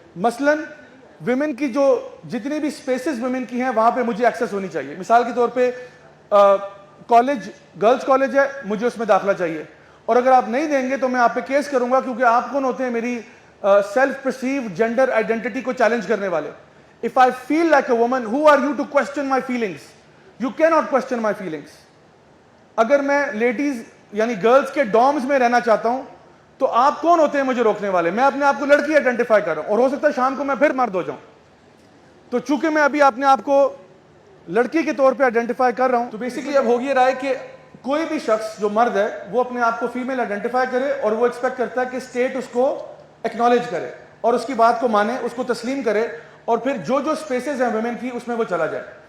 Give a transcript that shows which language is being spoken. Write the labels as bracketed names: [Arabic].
[Urdu] مثلاً ویمن کی جو جتنی بھی سپیسز ویمن کی ہیں وہاں پہ مجھے ایکسیس ہونی چاہیے. مثال کے طور پہ کالج, گرلز کالج ہے, مجھے اس میں داخلہ چاہیے, اور اگر آپ نہیں دیں گے تو میں آپ پہ کیس کروں گا, کیونکہ آپ کون ہوتے ہیں میری سیلف پرسیوڈ جینڈر آئیڈینٹی کو چیلنج کرنے والے. [English] If I feel like a woman, who are you to question my feelings? You cannot question my feelings. [Urdu] اگر میں لیڈیز یعنی گرلز کے ڈومز میں رہنا چاہتا ہوں تو آپ کون ہوتے ہیں مجھے روکنے والے؟ میں اپنے آپ کو لڑکی آئیڈینٹیفائی کر رہا ہوں, اور ہو سکتا ہے شام کو میں پھر مرد ہو جاؤں. تو چونکہ میں ابھی اپنے آپ کو لڑکی کے طور پہ آئیڈینٹیفائی کر رہا ہوں, تو بیسیکلی اب ہو یہ رہا ہے کہ کوئی بھی شخص جو مرد ہے وہ اپنے آپ کو فیمیل آئیڈینٹیفائی کرے, اور وہ ایکسپیکٹ کرتا ہے کہ اسٹیٹ اس کو ایکنالج کرے اور اس کی بات کو مانے, اس کو تسلیم کرے, اور پھر جو جو سپیسز ہیں ویمن کی اس میں وہ چلا جائے.